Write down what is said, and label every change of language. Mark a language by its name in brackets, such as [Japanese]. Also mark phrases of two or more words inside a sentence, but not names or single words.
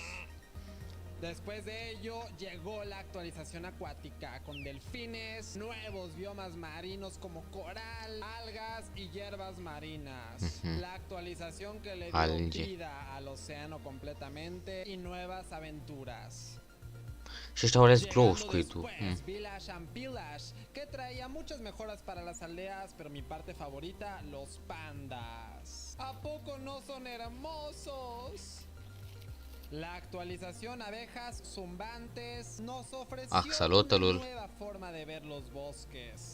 [Spanish] Después de ello llegó la actualización acuática con delfines, nuevos biomas marinos como coral, algas y hierbas marinas. La actualización que le dio vida al océano completamente y nuevas aventuras. [Romanian] Și ăștia au ales [English] glow squid-ul. [Spanish] Village and Pillage, que traía muchas mejoras para las aldeas, pero mi parte favorita, los pandas. ¿A poco no son hermosos? La actualización abejas zumbantes nos ofreció una nueva forma de ver los bosques.